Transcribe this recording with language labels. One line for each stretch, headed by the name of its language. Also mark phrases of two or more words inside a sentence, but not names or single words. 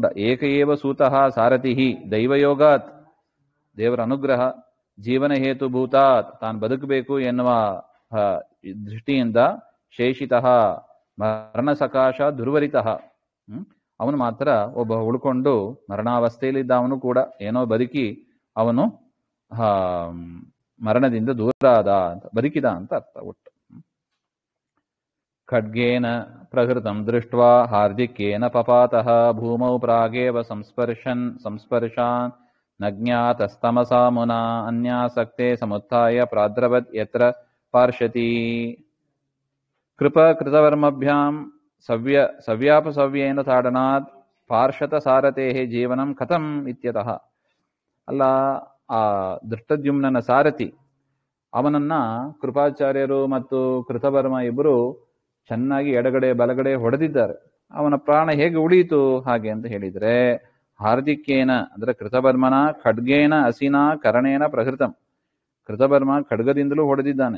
Sanskrit: ಏಕಏವ ಸೂತಃ ಸಾರಥಿ ದೈವಯೋಗಾತ್,
Kannada: ದೇವರ ಅನುಗ್ರಹ,
Sanskrit: ಜೀವನ ಹೇತುಭೂತಾತ್,
Kannada: ತಾನು ಬದುಕಬೇಕು ಎನ್ನುವ ದೃಷ್ಟಿಯಿಂದ,
Sanskrit: ಶೇಷಿತಃ ಮರಣ ಸಕಾಶ ದುರ್ವರಿತಃ,
Kannada: ಅವನು ಮಾತ್ರ ಒಬ್ಬ ಉಳ್ಕೊಂಡು ಮರಣಾವಸ್ಥೆಯಲ್ಲಿದ್ದ. ಅವನು ಕೂಡ ಏನೋ ಬದುಕಿ ಅವನು ಮರಣದಿಂದ ದೂರ ಆದ ಅಂತ, ಬದುಕಿದ ಅಂತ ಅರ್ಥ ಒಟ್ಟು.
Sanskrit: ಖಡ್ಗೇನ ಪ್ರಹೃತಂ ದೃಷ್ಟ್ವಾ ಹಾರ್ದಿಕ್ಯೇನ ಪಪಾತಃ ಭೂಮೌ ಪ್ರಾಗೇವ ಸಂಸ್ಪರ್ಶಾನ್ ನಜ್ಞಾತಸ್ತಮಸಾ ಮುನಾ ಅನ್ಯಾಸಕ್ತೆ ಸಮುತ್ಥಾಯ ಪ್ರಾದ್ರವತ್ ಯತ್ರ ಪಾರ್ಷತಿ. ಕೃತವರ್ಮಭ್ಯಾಂ ಸವ್ಯಾಪಸವ್ಯೇನ ತಾಡನಾತ್ ಪಾರ್ಷತ ಸಾರಥೇಃ ಜೀವನಂ ಕಥಂ ಇತ್ಯತಃ.
Kannada: ಅಲ್ಲ, ಆ ದೃಷ್ಟದ್ಯುಮ್ನನ ಸಾರಥಿ ಅವನನ್ನ ಕೃಪಾಚಾರ್ಯರು ಮತ್ತು ಕೃತವರ್ಮ ಇಬ್ಬರು ಚೆನ್ನಾಗಿ ಎಡಗಡೆ ಬಲಗಡೆ ಹೊಡೆದಿದ್ದಾರೆ. ಅವನ ಪ್ರಾಣ ಹೇಗೆ ಉಳಿಯಿತು ಹಾಗೆ ಅಂತ ಹೇಳಿದ್ರೆ, ಹಾರ್ದಿಕ್ಯೇನ ಅಂದ್ರೆ ಕೃತವರ್ಮನ
Sanskrit: ಖಡ್ಗೇನ ಅಸಿನಾ ಕರಣೇನ ಪ್ರಹೃತಂ,
Kannada: ಕೃತವರ್ಮ ಖಡ್ಗದಿಂದಲೂ ಹೊಡೆದಿದ್ದಾನೆ.